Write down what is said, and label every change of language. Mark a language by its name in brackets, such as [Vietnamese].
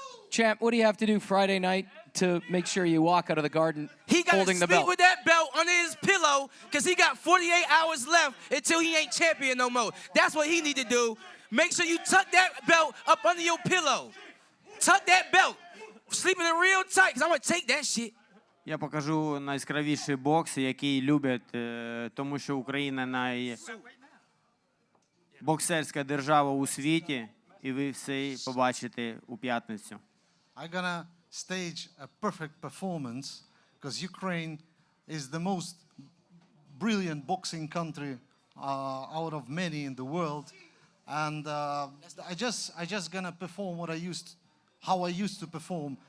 [English] Champ, what do you have to do Friday night to make sure you walk out of the garden He got to holding the sleep belt? with that belt under his pillow because he got 48 hours left until he ain't champion no more. That's what he need to do. Make sure you tuck that belt up under your pillow. Tuck that belt. Sleeping it real tight because I'm going to take that shit. [Ukrainian] Я покажу найяскравіший бокс, який люблять, тому що Україна найбоксерська держава у світі, і ви все побачите у п'ятницю. [English] I'm gonna stage a perfect performance because Ukraine is the most brilliant boxing country out of many in the world, and I just gonna perform how I used to perform.